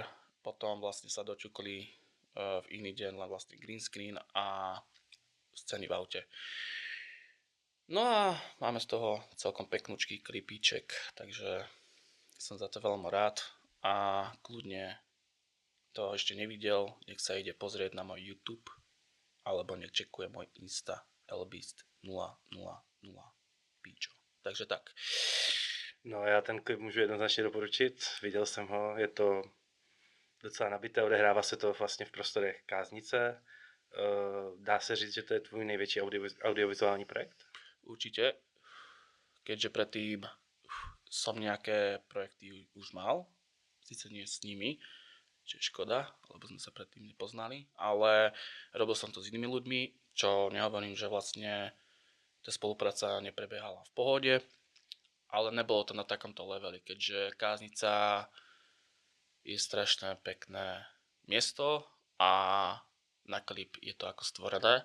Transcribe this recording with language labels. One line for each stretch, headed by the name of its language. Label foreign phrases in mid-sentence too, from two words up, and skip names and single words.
Slovak: Potom vlastne sa dočukli v iný deň len vlastne
English: green screen
Slovak: a scény v aute. No a máme z toho celkom peknúčký klipíček, takže som za to veľmi rád a kľudne to ešte nevidel, nech sa ide pozrieť na môj YouTube alebo nech čekuje môj Insta elbeast 000 píčo. Takže tak.
Czech: No, já ten klip můžu jednoznačně doporučit. Viděl jsem ho, je to docela nabité, odehrává se to vlastně v prostorech Káznice. Dá se říct, že to je tvůj největší audiovizuální projekt?
Slovak: Určite, keďže predtým som nejaké projekty už mal, síce nie s nimi, čo je škoda, lebo sme sa predtým nepoznali, ale robil som to s inými ľuďmi, čo nehovorím, že vlastne tá spolupráca neprebiehala v pohode, ale nebolo to na takomto leveli, keďže Káznica je strašné pekné miesto a na klip je to ako stvorené.